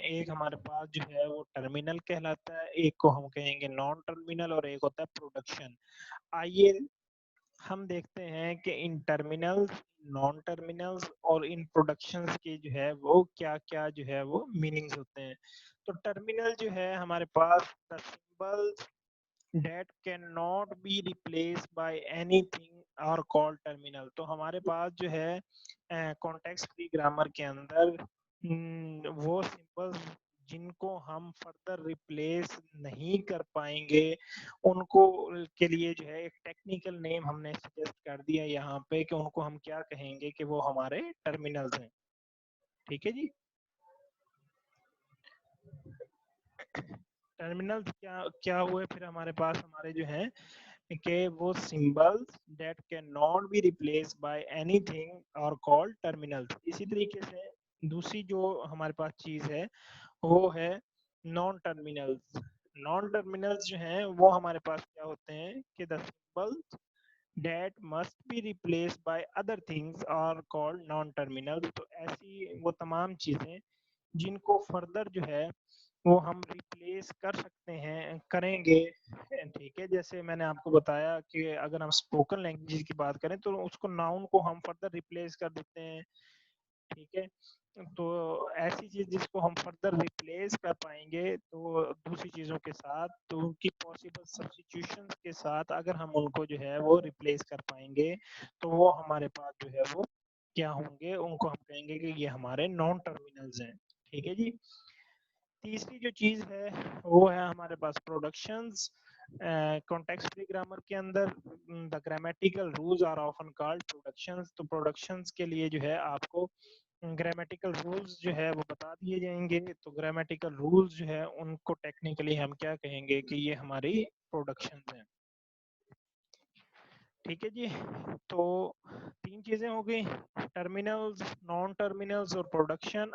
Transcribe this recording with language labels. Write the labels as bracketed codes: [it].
[ur] ایک ہمارے پاس جو ہے وہ ٹرمینل کہلاتا ہے, ایک کو ہم کہیں گے نان ٹرمینل, اور ایک ہوتا ہے پروڈکشن. آئیے ہم دیکھتے ہیں کہ ان ٹرمینلز, نان ٹرمینلز اور ان پروڈکشنز کی جو ہے وہ کیا کیا جو ہے وہ میننگز ہوتے ہیں. تو ٹرمینل جو ہے ہمارے پاس [en] the symbols that cannot be replaced by anything are called terminal. [ur] تو ہمارے پاس جو ہے کانٹیکسٹ فری گرامر کے اندر وہ سمبلز جن کو ہم فردر ریپلیس نہیں کر پائیں گے ان کو کے لیے جو ہے ایک ٹیکنیکل نیم ہم نے سجیسٹ کر دیا یہاں پہ کہ ان کو ہم کیا کہیں گے کہ وہ ہمارے ٹرمینلز ہیں. ٹھیک ہے جی. ٹرمینل کیا ہوئے پھر ہمارے پاس ہمارے جو ہیں کہ وہ [en] Symbols that can not be replace by anything اور called terminals. [ur] اسی طریقے سے دوسری جو ہمارے پاس چیز ہے وہ ہے نان ٹرمینلز. نان ٹرمینلز جو ہیں وہ ہمارے پاس کیا ہوتے ہیں کہ [en] the symbols that must be replaced by other things are called non terminal. [ur] تو ایسی وہ تمام چیزیں جن کو فردر جو ہے وہ ہم ریپلیس کر سکتے ہیں, کریں گے. ٹھیک ہے. جیسے میں نے آپ کو بتایا کہ اگر ہم اسپوکن لینگویج کی بات کریں تو اس کو ناؤن کو ہم فردر ریپلیس کر دیتے ہیں. ٹھیک ہے. تو ایسی چیز جس کو ہم فردر ریپلیس کر پائیں گے تو دوسری چیزوں کے ساتھ, تو ان کی پاسبل سبسٹیٹیوشن کے ساتھ اگر ہم ان کو جو ہے وہ ریپلیس کر پائیں گے تو وہ ہمارے پاس جو ہے وہ کیا ہوں گے, ان کو ہم کہیں گے کہ یہ ہمارے نان ٹرمینلز ہیں. ٹھیک ہے جی. تیسری جو چیز ہے وہ ہے ہمارے پاس پروڈکشنز. [en] context free grammar [ur] کے اندر [en] the grammatical rules are often called productions. [ur] تو پروڈکشنز کے لیے جو ہے آپ کو گرامیٹیکل رولز جو ہے وہ بتا دیے جائیں گے. تو گرامیٹیکل رولز جو ہے ان کو ٹیکنیکلی ہم کیا کہیں گے کہ یہ ہماری پروڈکشنز ہیں. ٹھیک ہے جی. تو تین چیزیں ہو گئی, ٹرمینلز, نان ٹرمینلز اور پروڈکشن.